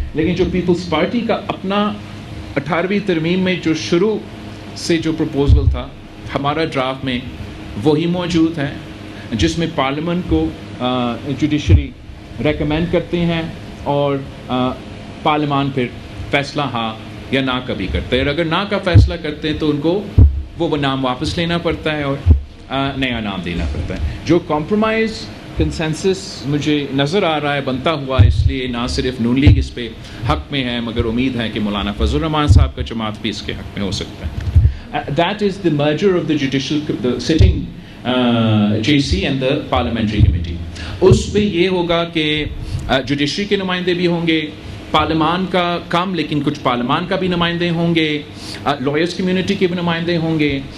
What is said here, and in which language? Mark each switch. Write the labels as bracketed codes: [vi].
[ur] لیکن جو Peoples party کا اپنا 18ویں ترمیم میں جو شروع سے جو پروپوزل تھا ہمارا ڈرافٹ میں وہی موجود ہے, جس میں پارلیمنٹ کو جوڈیشری ریکمینڈ کرتے ہیں اور پارلیمان پھر فیصلہ ہاں یا نہ کبھی کرتے ہیں. اور اگر نہ کا فیصلہ کرتے ہیں تو ان کو وہ نام واپس لینا پڑتا ہے اور نیا نام دینا پڑتا ہے. جو کمپرومائز کنسنسس مجھے نظر آ رہا ہے بنتا ہوا, اس لیے نہ صرف نون لیگ اس پہ حق میں ہے مگر امید ہے کہ مولانا فضل الرحمان صاحب کا جماعت بھی اس کے حق میں ہو سکتا ہے. [en] That is the merger of the sitting JC and the parliamentary committee. [ur] اس پہ یہ ہوگا کہ جوڈیشری کے نمائندے بھی ہوں گے, پارلیمان کا کام لیکن کچھ پارلیمان کا بھی نمائندے ہوں گے, لائرز کمیونٹی کے بھی نمائندے ہوں گے.